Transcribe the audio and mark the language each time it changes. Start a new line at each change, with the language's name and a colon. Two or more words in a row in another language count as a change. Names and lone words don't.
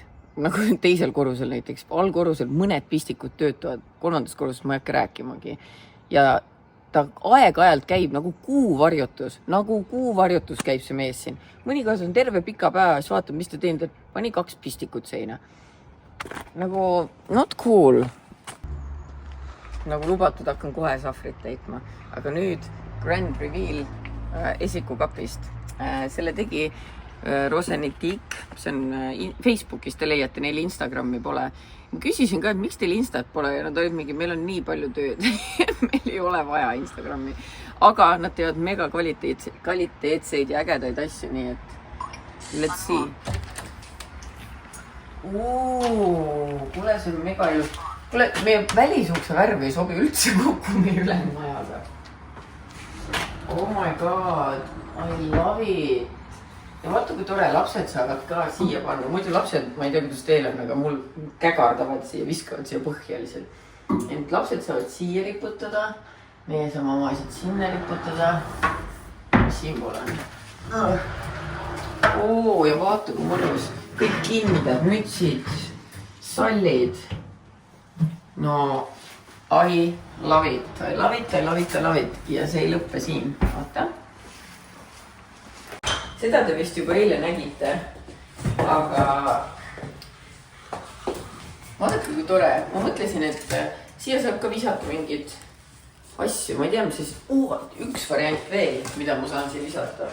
Estonian: Nagu teisel korrusel näiteks, allkorrusel mõned pistikud töötavad, 3. korruses ma ei hakka rääkimagi. Ja ta aeg-ajalt käib nagu kuuvarjutus käib see mees siin. Mõnikord on terve pika päeva, siis vaatab, mis ta teinud, et pani 2 pistikut seina.
English: Nagu not cool.
Estonian: Nagu lubatud hakkan kohe sahvrit täitma. Aga nüüd
English: Grand Reveal
Estonian: esikukapist. Selle tegi Rosenitik, see on Facebookis, te leiate, neil Instagrami pole. Ma küsisin ka, et miks teil Instat pole ja nad olid mingi, meil on nii palju tööd, meil ei ole vaja Instagrami. Aga nad teevad mega kvaliteetseid ja ägedaid asju, nii et
English: let's see.
Estonian: Kuule, see on mega ilus. Kuule, meie välisukse värv ei sobi üldse kokku meie ülemmajaga.
English: Oh my god, I love it.
Estonian: Ja vaata, kui tore, lapsed saavad ka siia panna. Muidu lapsed, ma ei tea, kuidas teil on, aga mul kägardavad siia, viskavad siia põhjaliselt. Ent lapsed saavad siia riputada. Meie saame oma asjad sinna riputada. Mis siin pole on? Ja vaata, kui mõnus. Kõik kindad, mütsid, sallid.
English: No, I love it. I love it, I love it, I love it.
Estonian: Ja see ei lõppe siin. Vaata. Seda te vist juba eile nägite, aga vaadake, kui tore. Ma mõtlesin, et siia saab ka visata mingid asju. Ma ei tea, mis siis üks variant veel, mida ma saan siia visata.